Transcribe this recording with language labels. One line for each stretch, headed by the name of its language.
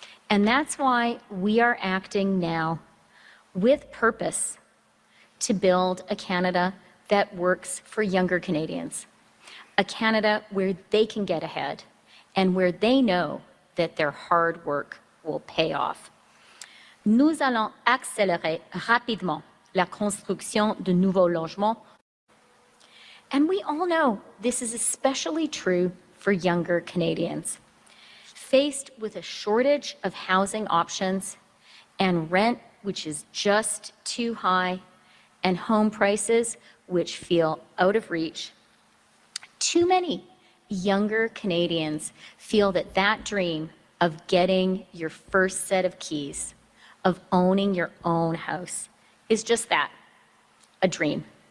English: And that's why we are acting now with purpose to build a Canada that works for younger Canadians, a Canada where they can get ahead and where they know that their hard work will pay off.
French: Nous allons accélérer rapidement la construction de nouveaux logements.
English: And we all know this is especially true for younger Canadians. Faced with a shortage of housing options and rent which is just too high and home prices which feel out of reach, too many younger Canadians feel that that dream of getting your first set of keys, of owning your own house, is just that, a dream.